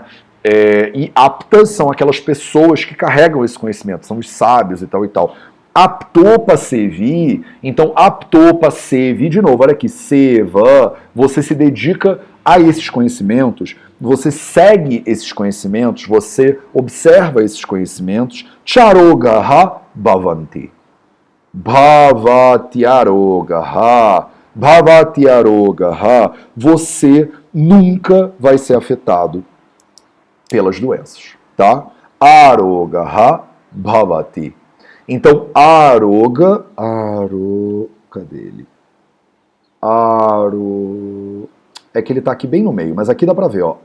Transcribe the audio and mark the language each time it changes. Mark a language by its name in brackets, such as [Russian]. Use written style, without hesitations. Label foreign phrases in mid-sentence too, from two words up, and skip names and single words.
[Portuguese] E aptas são aquelas pessoas que carregam esse conhecimento, são os sábios e tal e tal. [Sanskrit] आप्तोप सेवी, [Portuguese] então [Sanskrit] आप्तोप सेवी, [Portuguese] de novo, olha aqui, seva, você se dedica a esses conhecimentos, você segue esses conhecimentos, você observa esses conhecimentos, [Sanskrit] चारोगः भवन्ति, भवत्यरोगः, [Portuguese] você nunca vai ser afetado pelas doenças, tá? [Sanskrit] अरोगः भवति. [Portuguese] Então, cadê ele? É que ele tá aqui bem no meio, mas aqui dá pra ver, ó.